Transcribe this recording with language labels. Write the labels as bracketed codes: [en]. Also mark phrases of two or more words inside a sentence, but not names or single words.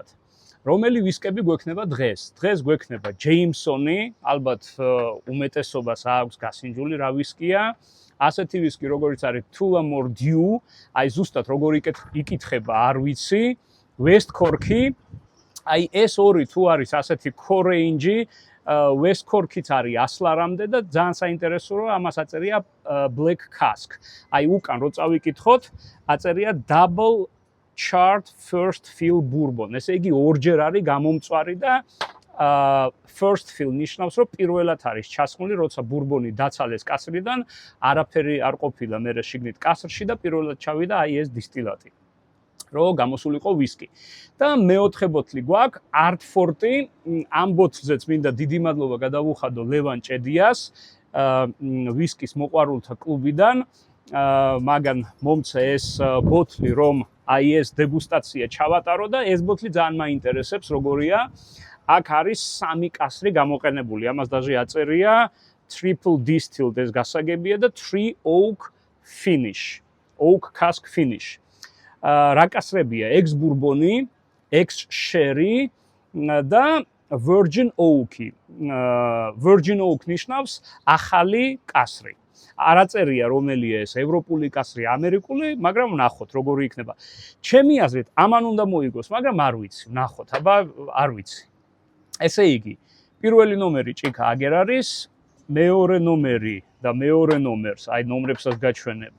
[ka] რომელი ვისკები გვექნება დღეს? დღეს გვექნება ჯეიმსონი, ალბათ უმეტესობას აქვს გასინჯული რა ვისკია. ასეთი ვისკი, როგორც არის Tullamore Dew, აი ზუსტად როგორ იკითხება, არ ვიცი. West Cork-ი, აი ეს ორი თუ არის ასეთი core-range-ი, West Cork-იც არის 100 ლარამდე და ძალიან საინტერესო რომ ამას აწერია Black Cask. აი უკან რო წავიკითხოთ, აწერია [en] Double Chart First Fill Bourbon. [ka] ესე იგი ორჯერ არის გამომწვარი და [en] first fill [ka] ნიშნავს რომ პირველად არის ჩასხმული, როცა ბურბონი დაცალეს კასრიდან, არაფერი არ ყოფილა მერე შიგნით კასრში და პირველად ჩავიდა აი ეს დისტილატი. რო გამოსულიყო ვისკი. და მეოთხე ბოთლი გვაქვს Ardfort-ი, ამ ბოთლზეც მინდა დიდი მადლობა გადავუხადო ლევან ჭედიას, ვისკის მოყვარულთა კლუბიდან, მაგან მომცა ეს ბოთლი, რომ აი ეს დეგუსტაცია ჩავატარო და ეს ბოთლი ძალიან მაინტერესებს, როგორია. აქ არის 3 კასრი გამოყენებული, ამას даже აწერია [en] triple distilled [ka] ეს გასაგებია და [en] 3 oak finish, oak cask finish. [ka] რა კასრებია? [en] ex bourbon, ex sherry [ka] და [en] virgin oak-ი. virgin oak [ka] ნიშნავს ახალი კასრი. არ აწერია რომელია ეს, ევროპული კასრი, ამერიკული, მაგრამ ნახოთ როგორი იქნება. ჩემი აზრით, ამან უნდა მოიგოს, მაგრამ არ ვიცი, ნახოთ, აბა არ ვიცი. ესე იგი, პირველი ნომერი ჭიქა აგერ არის, მეორე ნომერი და მეორე ნომერს, აი ნომრებსაც გაჩვენებთ.